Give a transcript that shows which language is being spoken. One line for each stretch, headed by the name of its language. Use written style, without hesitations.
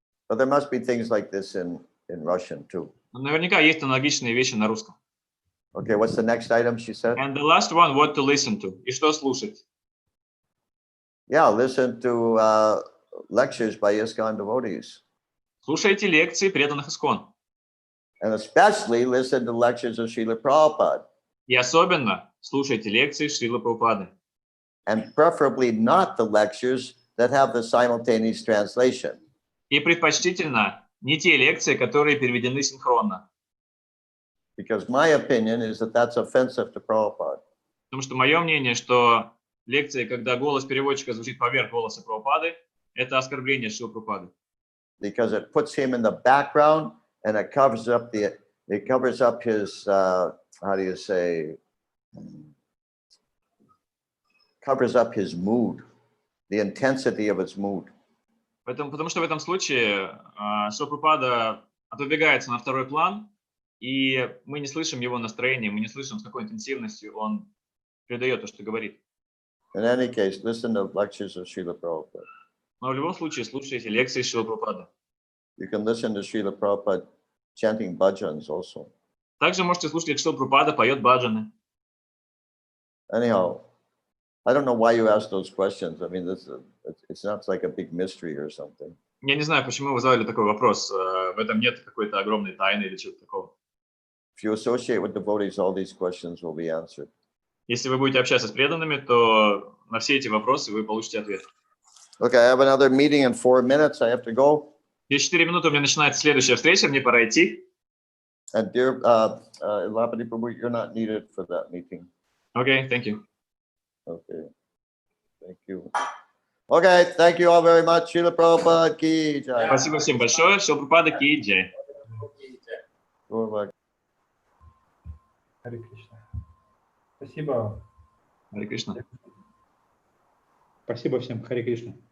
English: But there must be things like this in Russian too.
Russian: Наверняка есть аналогичные вещи на русском.
English: Okay, what's the next item she said? And the last one, what to listen to.
Russian: И что слушать.
English: Yeah, listen to lectures by ISKCON devotees.
Russian: Слушайте лекции преданных Искон.
English: And especially listen to lectures of Srila Prabhupada.
Russian: И особенно слушайте лекции Шрилы Прабхупады.
English: And preferably not the lectures that have the simultaneous translation.
Russian: И предпочтительно не те лекции, которые переведены синхронно.
English: Because my opinion is that that's offensive to Prabhupada.
Russian: Потому что мое мнение, что лекции, когда голос переводчика звучит поверх голоса Прабхупады, это оскорбление Шрилы Прабхупады.
English: Because it puts him in the background and it covers up his how do you say, covers up his mood, the intensity of his mood.
Russian: Потому что в этом случае Шрила Прабхупада отодвигается на второй план, и мы не слышим его настроение, мы не слышим, с какой интенсивностью он передает то, что говорит.
English: In any case, listen to lectures of Srila Prabhupada.
Russian: Но в любом случае слушайте лекции Шрилы Прабхупады.
English: You can listen to Srila Prabhupada chanting bhajans also.
Russian: Также можете слушать, как Шрила Прабхупада поет баджаны.
English: Anyhow, I don't know why you asked those questions. I mean, it's not like a big mystery or something.
Russian: Я не знаю, почему вы задали такой вопрос. В этом нет какой-то огромной тайны или чего-то такого.
English: If you associate with devotees, all these questions will be answered.
Russian: Если вы будете общаться с преданными, то на все эти вопросы вы получите ответ.
English: Okay, I have another meeting in 4 minutes. I have to go.
Russian: Через 4 минуты у меня начинается следующая встреча, мне пора идти.
English: And dear Ilapati Prabhu, you're not needed for that meeting. Okay, thank you. Okay, thank you. Okay, thank you all very much. Srila Prabhupada ki jai.
Russian: Спасибо всем большое. Шрила Прабхупада ки джай. Харе Кришна. Спасибо. Харе Кришна. Спасибо всем. Харе Кришна.